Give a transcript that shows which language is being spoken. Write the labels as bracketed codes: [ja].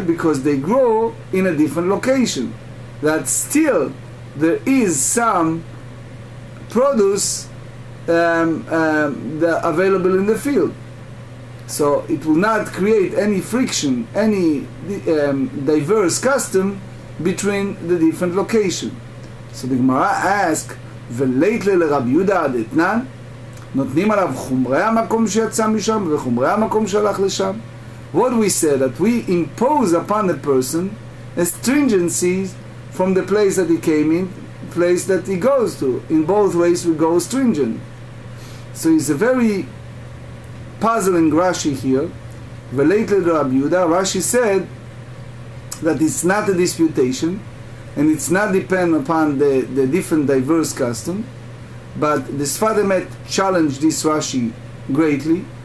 [en] Because they grow in a different location. That still there is some produce available in the field. So it will not create any friction, any diverse custom between the different locations. [he] So the Gemara asks, ולית לרבי יהודה דתנן, נותנים עליו חומרי המקום שיצא משם וחומרי המקום שהלך לשם. [en] What we say, that we impose upon the person a stringencies from the place that he came in, place that he goes to. In both ways we go stringent. So it's a very puzzling Rashi here. Related to Rabbi Yehuda, Rashi said that it's not a disputation and it's not dependent upon the different diverse custom, but the Sfat Emet challenged this Rashi greatly.